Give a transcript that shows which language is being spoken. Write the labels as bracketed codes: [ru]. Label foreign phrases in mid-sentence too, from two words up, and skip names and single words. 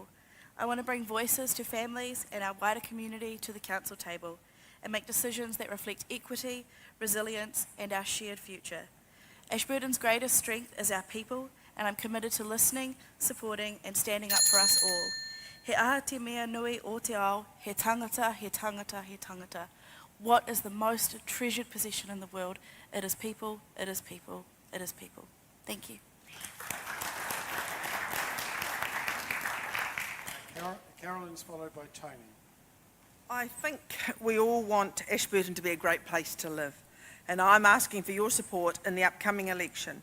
[en] I want to bring voices to families and our wider community to the council table and make decisions that reflect equity, resilience, and our shared future. Ashburton's greatest strength is our people, and I'm committed to listening, supporting, and standing up for us all. [mi] He aha te mea nui o te ao, he tangata, he tangata, he tangata. [en] What is the most treasured possession in the world? It is people, it is people, it is people. Thank you. Carolyn's followed by Tony. I think we all want Ashburton to be a great place to live, and I'm asking for your support in the upcoming election.